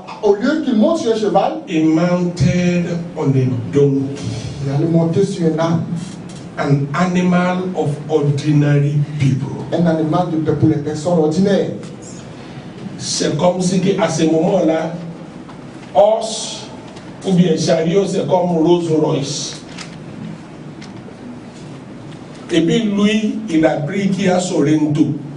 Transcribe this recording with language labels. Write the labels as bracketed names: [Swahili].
[French] au lieu qu'il monte sur un cheval, [English] he mounted on a donkey, [French] il allait monter sur un âne, [English] an animal of ordinary people. [French] un animal pour les personnes ordinaires. C'est comme si à ce moment-là, horse ou bien chariot, c'est comme Rolls Royce. Et puis lui, il a pris Kia Sorento.